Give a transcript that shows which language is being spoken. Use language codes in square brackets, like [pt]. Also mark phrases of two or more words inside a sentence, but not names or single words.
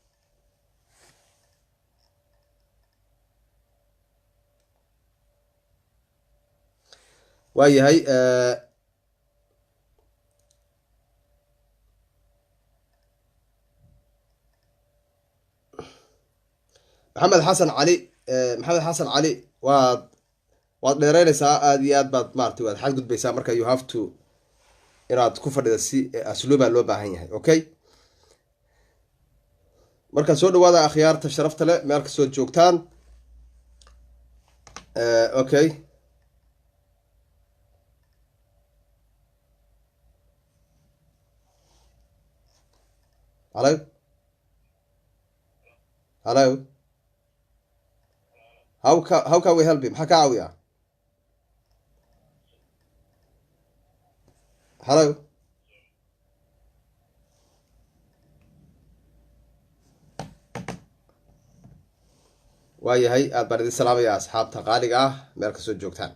[so] waayahay maxamed xasan cali waad dheereynaysaa aad iyo aad baad maartay waad xad gudbaysaa. marka [en] you have to [so] inaad ku fadhida si asluuba loo baahan yahay. Okay, marka soo dhawaada akhyaarta sharafta leh meel kastoo joogtaan. [en] Okay, hello hello, how can we help you? [so] maxaa ka caawiya? hello, waayahay aad baan idin salaamaya asxaabta qaaliga ah meel kastoo joogtaan.